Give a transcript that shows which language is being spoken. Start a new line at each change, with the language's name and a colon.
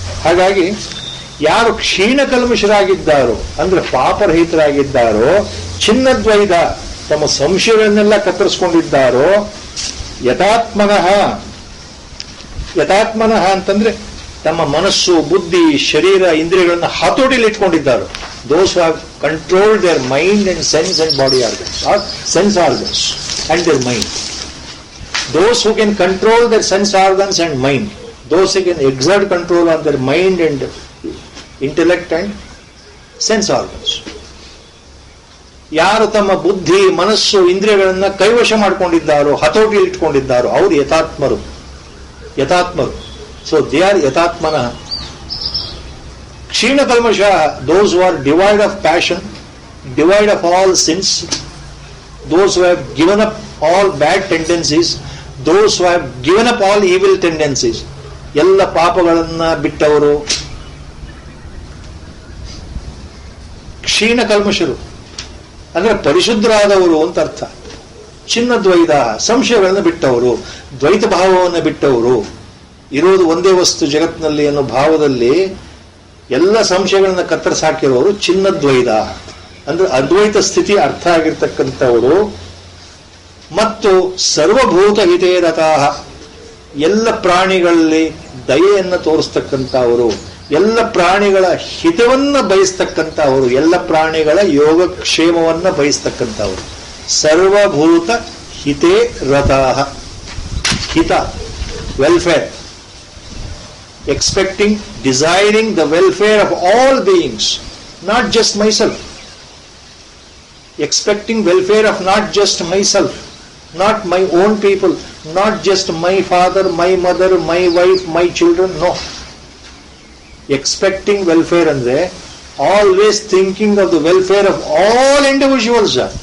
Kannada: ಹಾಗಾಗಿ ಯಾರು ಕ್ಷೀಣಕಲ್ಮಷರಾಗಿದ್ದಾರೋ ಅಂದ್ರೆ ಪಾಪರಹಿತರಾಗಿದ್ದಾರೋ, ಚಿನ್ನದ್ವೈದ ತಮ್ಮ ಸಂಶಯಗಳನ್ನೆಲ್ಲ ಕತ್ತರಿಸ್ಕೊಂಡಿದ್ದಾರೋ, ಯಥಾತ್ಮನಃ, ಯಥಾತ್ಮನಃ ಅಂತಂದ್ರೆ ತಮ್ಮ ಮನಸ್ಸು, ಬುದ್ಧಿ, ಶರೀರ, ಇಂದ್ರಿಯಗಳನ್ನು ಹತೋಟಿಯಲ್ಲಿ ಇಟ್ಕೊಂಡಿದ್ದಾರೋ,
English: Those have controlled their mind and sense and body organs, or sense organs and their mind. Those who can control their sense organs and mind, those who can exert control on their mind and intellect and sense organs.
Kannada: ಯಾರು ತಮ್ಮ ಬುದ್ಧಿ, ಮನಸ್ಸು, ಇಂದ್ರಿಯಗಳನ್ನ ಕೈವಶ ಮಾಡಿಕೊಂಡಿದ್ದಾರೋ, ಹತೋಟಿಯಲ್ಲಿ ಇಟ್ಕೊಂಡಿದ್ದಾರೋ ಅವರು ಯಥಾತ್ಮರು, ಯಥಾತ್ಮರು.
English: So they are ಯಥಾತ್ಮನಃ. ಕ್ಷೀಣಕಲ್ಮಷ, those who are devoid of passion, devoid of all sins, those who have given up all bad tendencies, those who have given up all evil tendencies,
Kannada: ಎಲ್ಲ ಪಾಪಗಳನ್ನ ಬಿಟ್ಟವರು ಕ್ಷೀಣಕಲ್ಮಷರು ಅಂದ್ರೆ ಪರಿಶುದ್ಧರಾದವರು ಅಂತ ಅರ್ಥ. ಚಿನ್ನದ್ವೈದ, ಸಂಶಯಗಳನ್ನು ಬಿಟ್ಟವರು, ದ್ವೈತ ಭಾವವನ್ನು ಬಿಟ್ಟವರು, ಇರೋದು ಒಂದೇ ವಸ್ತು ಜಗತ್ತಿನಲ್ಲಿ ಅನ್ನೋ ಭಾವದಲ್ಲಿ ಎಲ್ಲ ಸಂಶಯಗಳನ್ನ ಕತ್ತರಿಸಾಕಿರೋರು ಚಿನ್ನದ್ವೈದ ಅಂದ್ರೆ ಅದ್ವೈತ ಸ್ಥಿತಿ ಅರ್ಥ ಆಗಿರ್ತಕ್ಕಂಥವರು. ಮತ್ತು ಸರ್ವಭೂತ ಹಿತೇರತಃ, ಎಲ್ಲ ಪ್ರಾಣಿಗಳಲ್ಲಿ ದಯೆಯನ್ನು ತೋರಿಸ್ತಕ್ಕಂಥವರು, ಎಲ್ಲ ಪ್ರಾಣಿಗಳ ಹಿತವನ್ನ ಬಯಸ್ತಕ್ಕಂಥವರು, ಎಲ್ಲ ಪ್ರಾಣಿಗಳ ಯೋಗಕ್ಷೇಮವನ್ನ ಬಯಸ್ತಕ್ಕಂಥವರು.
Sanskrit: ಸರ್ವಭೂತ ಹಿತೇ ರತಃ,
English: ಹಿತ welfare, expecting, desiring the welfare of all beings, not just myself. Expecting welfare of not just myself, not my own people, not just my father, my mother, my wife, my children, no. Expecting welfare andre always thinking of the welfare of all individuals.